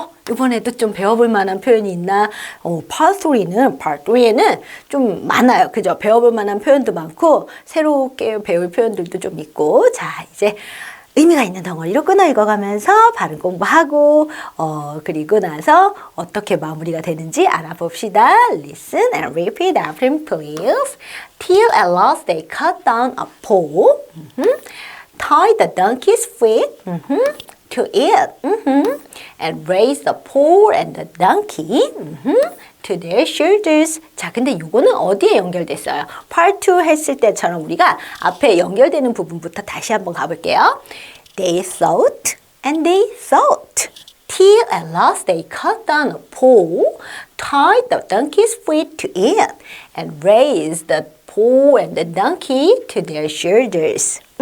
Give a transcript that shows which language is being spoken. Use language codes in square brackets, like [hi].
[ko] 이번에도 좀 배워볼 만한 표현이 있나? Part 3에는 좀 많아요. 그죠? 배워볼 만한 표현도 많고 새롭게 배울 표현들도 좀 있고. 자, 이제 의미가 있는 덩어리로 끊어 읽어가면서 발음 공부하고 그리고 나서 어떻게 마무리가 되는지 알아봅시다. [en] Listen and repeat after me, please. Till at last they cut down a pole, tied the donkey's feet to it, and raised the pole and the donkey to their shoulders. [ko] 자, 근데 요거는 어디에 연결됐어요? Part 2 했을 때처럼 우리가 앞에 연결되는 부분부터 다시 한번 가볼게요. [en] They thought and they thought till at last they cut down a pole, tied the donkey's feet to it, and raised the pole and the donkey to their shoulders.